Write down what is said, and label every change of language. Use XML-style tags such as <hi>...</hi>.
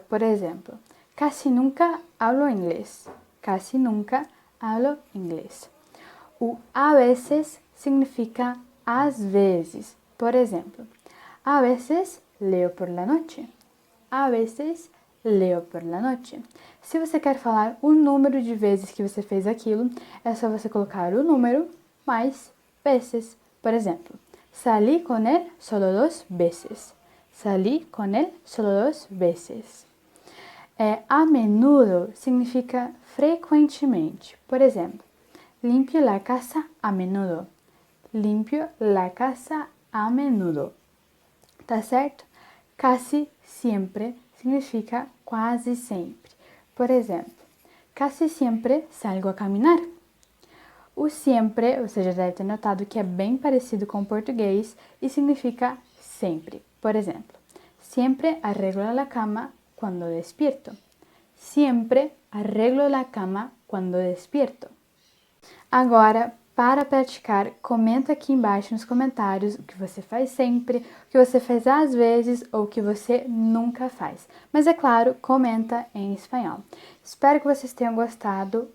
<pt>Por exemplo,</pt> <es>casi nunca hablo inglés. Casi nunca hablo inglés.</es> <pt>O</pt> <es>a veces</es> <pt>significa às vezes. Por exemplo,</pt> <es>a veces leo por la noche. A veces leo por la noche.</es> <pt>Se você quer falar o número de vezes que você fez aquilo, é só você colocar o número mais vezes. Por exemplo,</pt> <es>salí con él solo 2 veces. Salí con él solo 2 veces.</es> <pt>A menudo significa frequentemente. Por exemplo,</pt> <es>limpio la casa a menudo. Limpio la casa a menudo.</es> <pt>Tá certo?</pt> <es>Casi siempre</es> <pt>significa quase sempre. Por exemplo,</pt> <es>casi siempre salgo a caminar.</es> <pt>O sempre, você já deve ter notado que é bem parecido com o português e significa sempre. Por exemplo,</pt> <es>siempre arreglo la cama cuando despierto. Siempre arreglo la cama cuando despierto.</es> <pt>Agora, para praticar, comenta aqui embaixo nos comentários o que você faz sempre, o que você faz às vezes ou o que você nunca faz. Mas é claro, comenta em espanhol. Espero que vocês tenham gostado.</pt>